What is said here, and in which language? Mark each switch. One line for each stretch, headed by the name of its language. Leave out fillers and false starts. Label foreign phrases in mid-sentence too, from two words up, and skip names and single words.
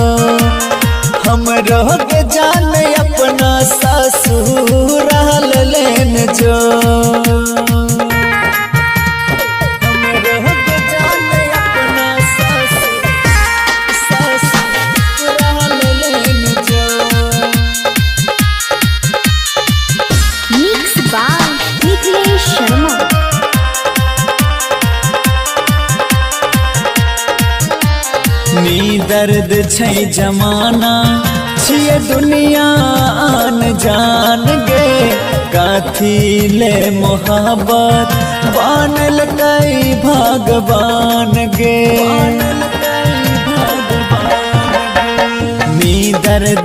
Maithili: हमरो के जान अपना ससुराल लेन जो हमरो के जान अपना ससुराल लेन जो
English: मिक्स बाय मिथिलेश शर्मा
Maithili: नी दर्द छै जमाना छिए दुनिया आन जान गे काथी ले मोहब्बत बनल कई भगवान गे नी दर्द